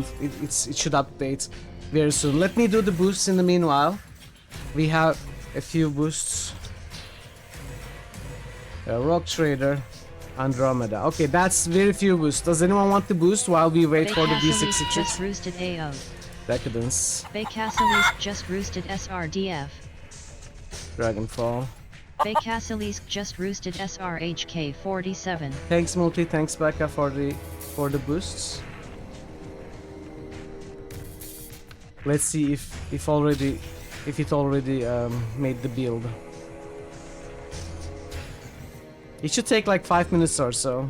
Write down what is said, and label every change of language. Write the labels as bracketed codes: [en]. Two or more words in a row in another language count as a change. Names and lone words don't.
[en] It should update very soon. Let me do the boosts in the meanwhile. We have a few boosts. Rock Trader, Andromeda. Okay, that's very few boosts. Does anyone want the boost while we wait for the D666? Just roosted AO. Decadence. Beycasilisk just roosted SRDF. Dragonfall. Beycasilisk just roosted SRHK 47. Thanks Multi, thanks Becca for the boosts. Let's see if it already made the build. It should take like 5 minutes or so.